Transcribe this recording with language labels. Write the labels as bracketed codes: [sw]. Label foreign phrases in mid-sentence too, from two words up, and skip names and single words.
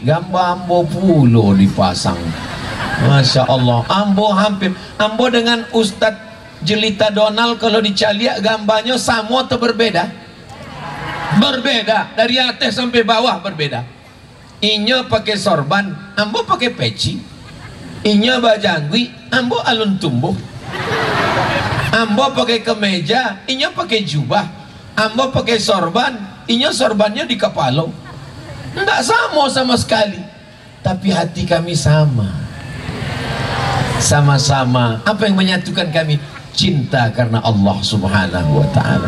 [min] Gambar ambo pulo dipasang. [ar] Masya Allah. [min] Ambo dengan Ustadz Jelita Donald kalau dicaliak gambarnya sama atau berbeda? [id] Berbeda. Dari atas sampai bawah berbeda. [min] Inya pakai sorban, ambo pakai peci. Inya bajangwi, ambo alun tumbuh. Ambo pakai kemeja, inya pakai jubah. Ambo pakai sorban, inya sorbannya di kepala. [id] Enggak sama sekali. Tapi hati kami sama. Sama-sama. Apa yang menyatukan kami? Cinta karena Allah [ar] Subhanahu wa ta'ala.